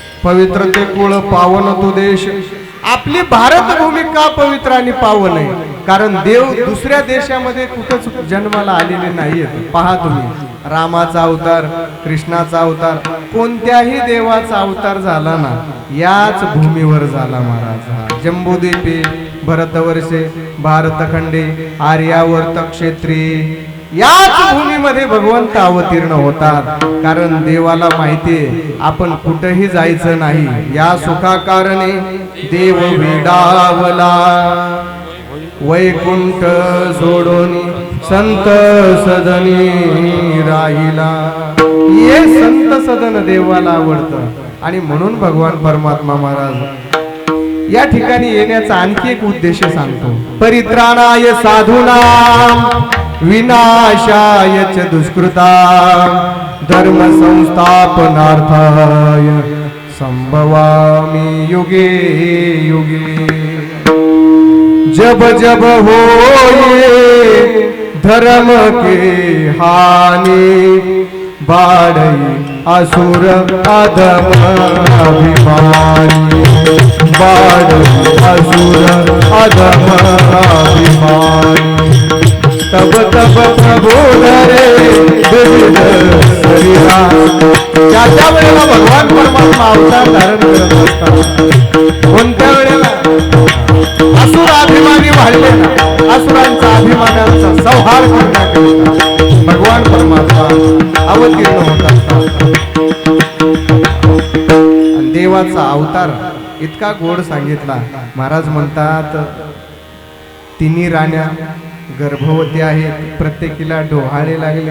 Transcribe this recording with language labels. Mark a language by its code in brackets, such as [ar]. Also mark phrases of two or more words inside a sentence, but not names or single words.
[mr] पवित्र ते कुळ पावन तो देश. आपली भारत भूमी का पवित्र आणि पावन आहे? कारण देव दुसऱ्या देशामध्ये कुठंच जन्माला आलेले नाहीयेत. पहा तुम्ही, रामाचा अवतार, कृष्णाचा अवतार, कोणत्याही देवाचा अवतार झाला ना याच भूमीवर झाला महाराज. [sa] जम्बूद्वीपे भरतवर्षे भारतखंडे आर्यावर्त क्षेत्री, [mr] याच भूमीमध्ये भगवंत अवतीर्ण होतात. कारण देवाला माहितीये आपण कुठेही जायचं नाही. या सुखा कारणे देव वेडावला, वैकुंठ सोडून संत सदनी राहिला. हे संत सदन देवाला आवडतं आणि म्हणून भगवान परमात्मा महाराज या ठिकाणी येण्याचा आणखी एक उद्देश सांगतो. [sa] परित्राणाय साधूनां विनाशाय च दुष्कृतां धर्म संस्थापनार्थाय संभवामि युगे युगे. [awa] जब जब होए धर्म के हानि बाढ़ई असुर अधम अभिमानी, बाढ़ई असुर अधम अभिमानी. तब तब प्रभु धरे विविध शरीरा. [mr] त्या वेळेला भगवान परमात्मा अवतार धारण करत असतात. कोणत्या वेळेला? असुर अभिमानी वाढले ना, असुरांचा अभिमानाचा संहार करण्याकरिता भगवान परमात्मा अवतीर्ण होत असतात. देवाचा अवतार इतका गोड सांगितला. महाराज म्हणतात तिन्ही राण्या गर्भवती आहेत, प्रत्येकीला डोहाळे लागले.